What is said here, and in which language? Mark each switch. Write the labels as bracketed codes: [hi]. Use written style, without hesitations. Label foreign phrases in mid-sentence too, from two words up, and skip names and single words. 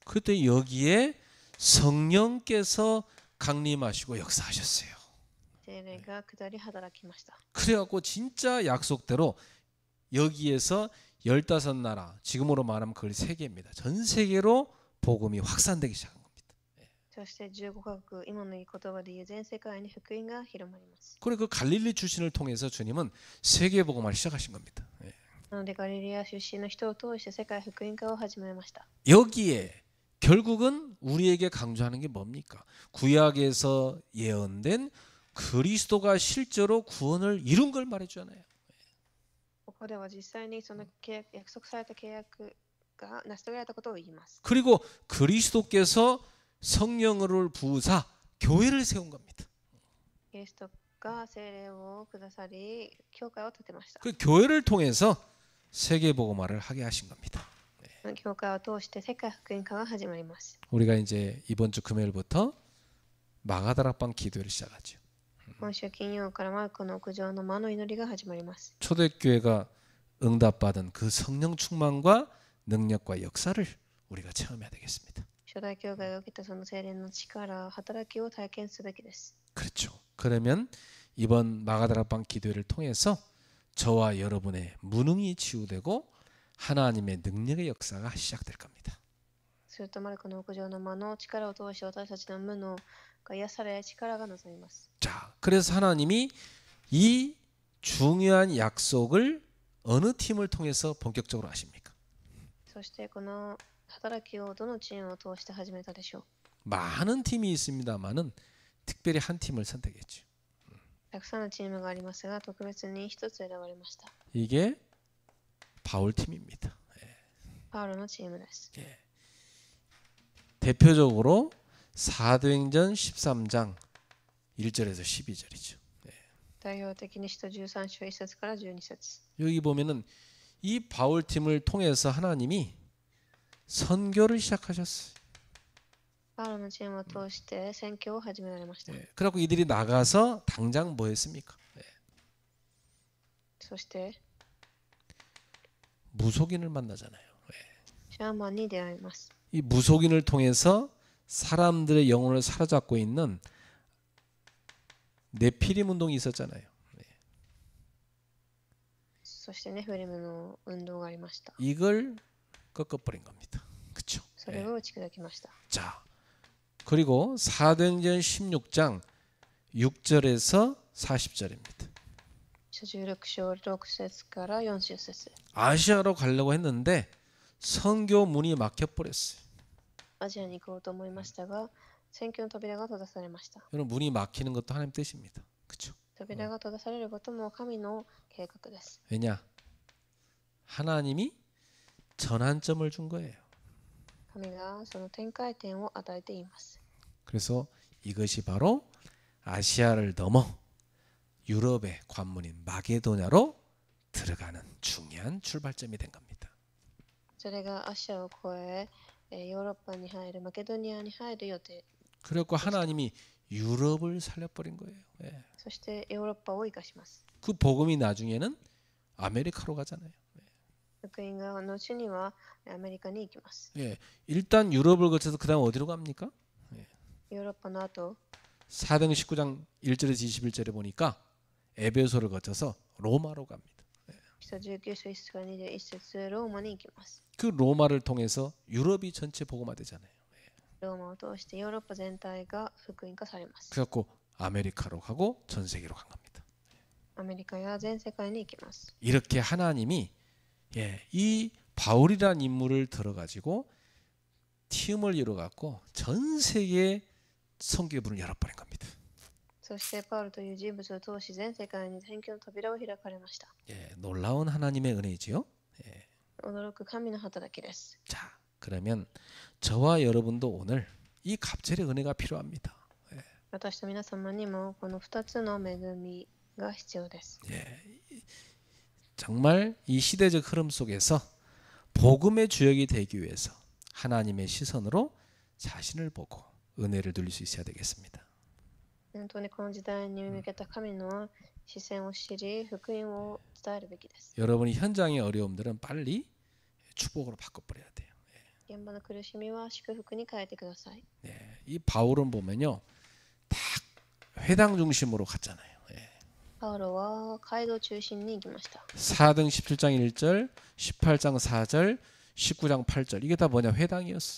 [ko] 그때 여기에 성령께서 강림하시고 역사하셨어요. [ja] 聖霊が下り働きました。 [ko] 그래갖고 진짜 약속대로 여기에서 15나라, 지금으로 말하면 그걸 세계입니다. 전 세계로 복음이 확산되기 시작한 겁니다. [ja] そして15カ国、今の言葉で言う全世界に福音が広まります。 [ko] 그리고 그 갈릴리 출신을 통해서 주님은 세계 복음을 시작하신 겁니다. [ja] なのでガリレア出身の人を通して世界福音化を始めました。 [ko] 여기에 결국은 우리에게 강조하는 게 뭡니까? 구약에서 예언된 그리스도가 실제로 구원을 이룬 걸 말해주잖아요. [ja] ここでは実際にその約束された契約が成し遂げられたことを言います。 [ko] 그리고 그리스도께서 성령을 부으사 교회를 세운 겁니다. [ja] キリストが聖霊をくださり、教会を建てました。 [ko] 그 교회를 통해서 세계 복음화를 하게 하신 겁니다. [ja] 教会を通して世界福音化が始まります。 [ko] 우리가 이제 이번 주 금요일부터 마가다락방 기도를 시작하죠. [ja] 今週金曜からマルコの屋上の間の祈りが始まります。 [ko] 초대교회가 응답받은 그 성령 충만과 능력과 역사를 우리가 체험해야 되겠습니다. [ja] 初代教会が受けたその聖霊の力、働きを体験すべきです。 [ko] 그렇죠. 그러면 이번 마가다락방 기도회를 통해서 저와 여러분의 무능이 치유되고 하나님의 능력의 역사가 시작될 겁니다. [ja] するとマルコの屋上の間の力を通して私たちの無能が癒され、力が望みます。 [ko] 자, 그래서 하나님이 이 중요한 약속을 어느 팀을 통해서 본격적으로 하십니까? [ja] そしてこの働きをどのチームを通して始めたでしょう。 [ko] 많은 팀이 있습니다만은 특별히 한 팀을 선택했죠. [ja] たくさんのチームがありますが、特別に一つ選ばれました。 [ko] 이게 바울 팀입니다. [ja] パウロのチームです。 [ko] 대표적으로 사도행전 13장 1절에서 12절이죠. [ja] 代表的に使徒13章1節から12節。 [ko] 여기 보면은 이 바울 팀을 통해서 하나님이 선교를 시작하셨어요. [ja] パウロのチームを通して宣教を始められました。 [ko] 그래갖고 이들이 나가서 당장 뭐 했습니까? [ja] そして [ko] 무속인을 만나잖아요. [ja] シャーマンに出会います。 [ko] 이 무속인을 통해서 사람들의 영혼을 사로잡고 있는 네피림 운동이 있었잖아요. [ja] そしてネフレムの運動がありました。 [ko] 이걸 꺾어버린 겁니다. 그렇죠? [ja] それを打ち砕きました。 [ko] 자, 그리고 사도행전 16장 6절에서 40절입니다. [ja] 16 章6節から40節。 [ko] 아시아로 가려고 했는데 선교 문이 막혀버렸어요. [ja] アジアに行こうと思いましたが、 宣教の扉が閉ざされました。 [ko] 여러분 문이 막히는 것도 하나님 뜻입니다. 그렇죠? [ja] 扉が閉ざされることも神の計画です。 [ko] 왜냐? 하나님이 전환점을 준 거예요. [ja] 神がその転換点を与えています。 [ko] 그래서 이것이 바로 아시아를 넘어 유럽의 관문인 마게도냐로 들어가는 중요한 출발점이 된 겁니다. [ja] それがアシアを越え、ヨーロッパに入るマケドニアに入る予定。 [ko] 그래갖고 하나님이 유럽을 살려버린 거예요. 예. [ja] そしてヨーロッパを生かします。 [ko] 그 복음이 나중에는 아메리카로 가잖아요. [ja] 福音が後にはアメリカに行きます。 [ko] 예. 일단 유럽을 거쳐서 그 다음 어디로 갑니까? [ja] ヨーロッパの後、 [ko] 사도행 19장 1절에서 21절에 보니까 에베소를 거쳐서 로마로 갑니다. [ja] 使徒19章1節から21節ローマに行きます。 [ko] 그 로마를 통해서 유럽이 전체 복음화되잖아요. [ja] ローマを通してヨーロッパ全体が福音化されます。 [ko] 그래갖고 아메리카로 가고 전 세계로 간 겁니다. [ja] アメリカや全世界に行きます。 [ko] 이렇게 하나님이 이 바울이라는 인물을 들어가지고 팀을 이뤄갖고 전 세계에 선교의 문을 열어버린 겁니다. [ja] そしてパウルという人物を通し全世界に宣教の扉を開かれました。 [ko] 놀라운 하나님의 은혜지요. [ja] 驚く神の働きです。 [ko] 자, 그러면 저와 여러분도 오늘 이 갑절의 은혜가 필요합니다. [ja] 私と皆様にもこの2つの恵みが必要です。 [ko] 정말 이 시대적 흐름 속에서 복음의 주역이 되기 위해서 하나님의 시선으로 자신을 보고 은혜를 누릴 수 있어야 되겠습니다. [ja] 本当にこの時代に向けた神の視線を知り、福音を伝えるべきです。 [ko] 여러분이 현장의 어려움들은 빨리 축복으로 바꿔버려야 돼요. [ja] 現場の苦しみは祝福に変えてください。 [ko] 이 바울은 보면요, 다 회당 중심으로 갔잖아요. [ja] パウロは街道中心に行きました。 [ko] 4등 17장 1절, 18장 4절, 19장 8절 이게 다 뭐냐 회당이었어요.